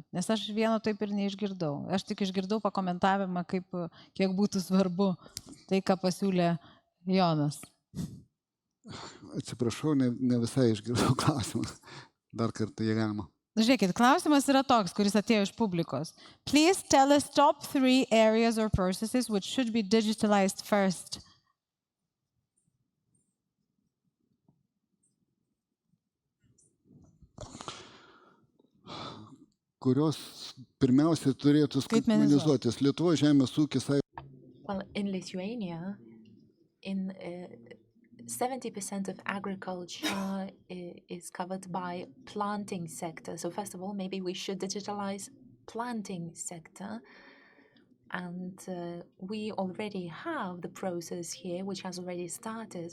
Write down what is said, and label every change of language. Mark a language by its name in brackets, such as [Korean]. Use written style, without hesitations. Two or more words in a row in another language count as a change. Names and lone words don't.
[Lithuanian] Nes aš vieno taip ir neišgirdau. Aš tik išgirdau pakomentavimą, kiek būtų svarbu tai, ką pasiūlė Jonas. Atsiprašau, ne visai išgirdau klausimą. Dar kartą, jei galima. Žiūrėkit, klausimas yra toks, kuris atėjo iš publikos. [English] Please tell us top 3 areas or processes which should be digitalized first. [Lithuanian] Kurios pirmiausia turėtų skaitmenizuotis. Lietuvos žemės ūkis. [English] Well, in Lithuania, 70% of agriculture is covered by planting sector. So first of all, maybe we should digitalize planting sector. And we already have the process here, which has already started.